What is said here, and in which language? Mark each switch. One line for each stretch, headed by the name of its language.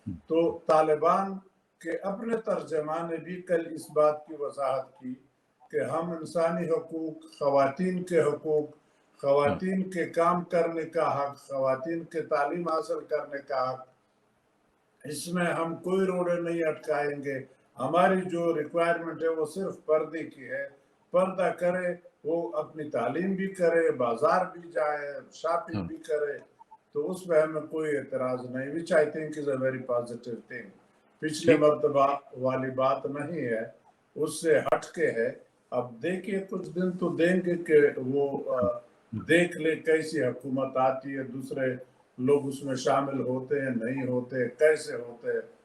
Urdu: تو طالبان کے اپنے ترجمان نے بھی کل اس بات کی وضاحت کی کہ ہم انسانی حقوق, خواتین کے حقوق, خواتین کے کام کرنے کا حق, خواتین کے تعلیم حاصل کرنے کا حق, اس میں ہم کوئی روڑے نہیں اٹکائیں گے. ہماری جو ریکوائرمنٹ ہے وہ صرف پردے کی ہے, پردہ کرے, وہ اپنی تعلیم بھی کرے, بازار بھی جائے, شاپنگ بھی کرے, تو اس میں ہمیں کوئی اعتراض نہیں.
English: which I think is a very positive thing.
Urdu: پچھلے مرتبہ والی بات نہیں ہے, اس سے ہٹ کے ہے. اب دیکھیے کچھ دن تو دیں گے کہ وہ دیکھ لے کیسی حکومت آتی ہے, دوسرے لوگ اس میں شامل ہوتے ہیں نہیں ہوتے, کیسے ہوتے.